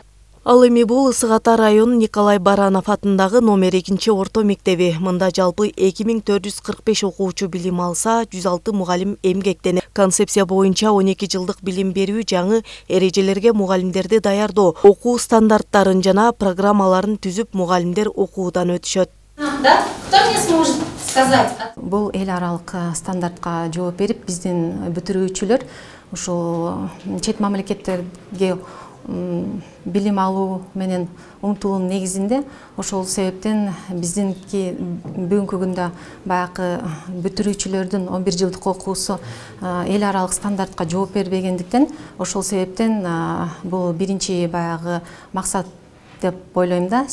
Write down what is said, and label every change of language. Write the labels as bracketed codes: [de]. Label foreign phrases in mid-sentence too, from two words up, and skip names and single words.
[ky] Ал эми бул Ысык Ата району Николай Баранов атындагы номер 2 орто мектеби. Мында жалпы 2445 окуучу билим алса, 106 мугалим эмгектенет. Концепция боюнча 12 жылдык билим берүү жаңы эрежелерге мугалимдерди даярдоо, окуу стандарттарын жана программаларын түзүп мугалимдер окуудан өтүшөт. [ru] Да, кто мне сможет сказать? [ky] Бул эл аралык стандартка жооп берип, биздин бүтүрүүчүлөр ушул чет мамлекеттерге билим алуу менен умтулуун негизинде, ошол себептен биздинки бүгүнкү күндө баягы бүтүрүүчүлөрдүн 11 жылдык окуусу эл аралык стандартка жооп бербегендиктен, ошол себептен бул биринчи баягы максат деп ойлойм да.